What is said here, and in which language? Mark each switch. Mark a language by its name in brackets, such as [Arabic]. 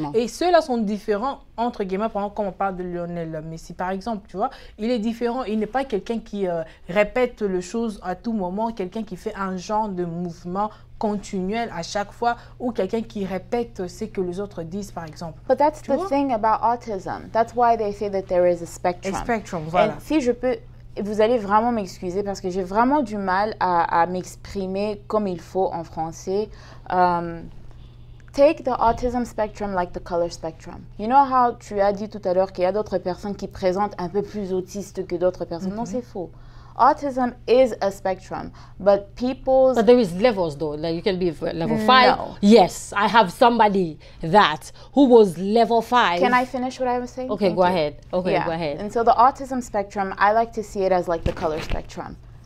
[French] Et ceux-là sont différents, entre guillemets, par exemple, quand on parle de Lionel Messi, par exemple, tu vois. Il est différent. Il n'est pas quelqu'un qui répète les choses à tout moment, quelqu'un qui fait un genre de mouvement continuel à chaque fois, ou quelqu'un qui répète ce que les autres disent, par exemple. [English] But that's the thing about autism. That's why they say that there is a spectrum. A spectrum, voilà. [French] Et si je peux, vous allez vraiment m'excuser parce que j'ai vraiment du mal à m'exprimer comme il faut en français. [English] Take the autism spectrum like the color spectrum. You know how [French] tu as dit tout à l'heure qu'il y a d'autres personnes qui présentent un peu plus autistes que d'autres personnes? Non, c'est faux. [English] Autism is a spectrum, but people's... But there is levels though, like you can be level 5. No. Yes, I have somebody who was level 5. Can I finish what I was saying? Okay, go ahead. Okay, go ahead. And so the autism spectrum, I like to see it as like the color spectrum.